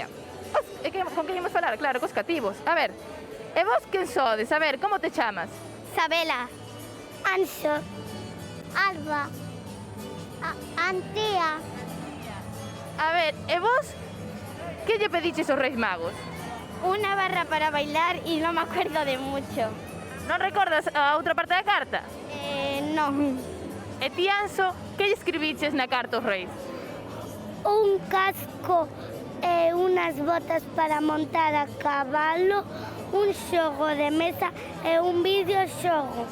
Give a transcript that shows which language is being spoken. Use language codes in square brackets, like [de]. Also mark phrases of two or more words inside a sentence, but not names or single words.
[gl] Con que íamos falar? Claro, cos cativos. A ver, e vos quen sodes? A ver, como te chamas? Sabela, Anxo, Alba, Antía. A ver, e vos que lle pediches aos Reis Magos? [es] Una barra para bailar y no me acuerdo de mucho. Non recordas a outra parte da carta? No. [gl] E ti, Anxo, que lle escribiches na carta aos reis? Un casco e unas botas para montar a cabalo, un xogo de mesa e un videoxogo.